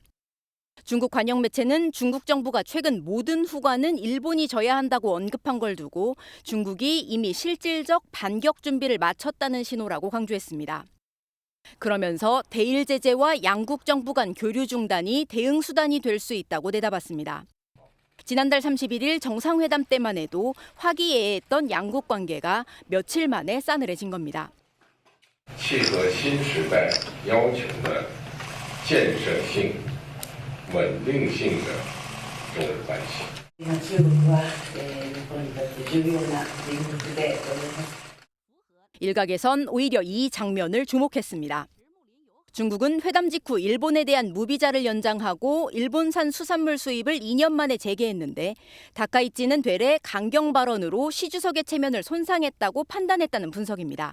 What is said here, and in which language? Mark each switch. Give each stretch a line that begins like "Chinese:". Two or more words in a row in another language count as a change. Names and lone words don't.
Korean: 중국 관영 매체는 중국 정부가 최근 모든 후과는 일본이 져야 한다고 언급한 걸 두고 중국이 이미 실질적 반격 준비를 마쳤다는 신호라고 강조했습니다. 그러면서 대일 제재와 양국 정부 간 교류 중단이 대응 수단이 될 수 있다고 내다봤습니다. 지난달 31일 정상회담 때만 해도 화기애애했던 양국 관계가 며칠 만에 싸늘해진 겁니다.
Chinese: 契合新时代要求的建设性、稳定性的中日关系。
Korean: 일각에선 오히려 이 장면을 주목했습니다. 중국은 회담 직후 일본에 대한 무비자를 연장하고 일본산 수산물 수입을 2년 만에 재개했는데 다카이치는 되레 강경 발언으로 시 주석의 체면을 손상했다고 판단했다는 분석입니다.